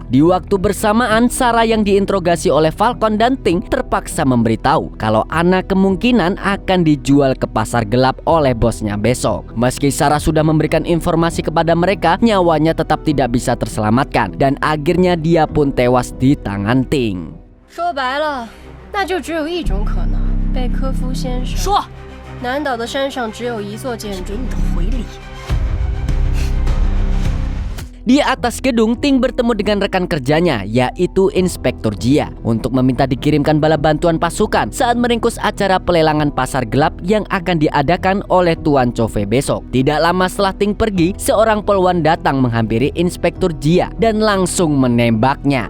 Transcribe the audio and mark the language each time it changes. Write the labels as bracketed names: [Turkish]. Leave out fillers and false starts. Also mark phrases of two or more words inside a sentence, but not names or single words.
[Indonesian] Di waktu bersamaan, Sarah yang diinterogasi oleh Falcon dan Ting terpaksa memberitahu kalau Anna kemungkinan akan dijual ke pasar gelap oleh bosnya besok. Meski Sarah sudah memberikan informasi kepada mereka, nyawanya tetap tidak bisa terselamatkan dan akhirnya dia pun tewas di tangan Ting. [Chinese] 说白了，那就只有一种可能，被科夫先生。说，南岛的山上只有一座建筑。给你的回礼。 [Indonesian] Di atas gedung, Ting bertemu dengan rekan kerjanya, yaitu Inspektur Jia, untuk meminta dikirimkan bala bantuan pasukan saat meringkus acara pelelangan pasar gelap yang akan diadakan oleh Tuan Chove besok. Tidak lama setelah Ting pergi, seorang polwan datang menghampiri Inspektur Jia dan langsung menembaknya.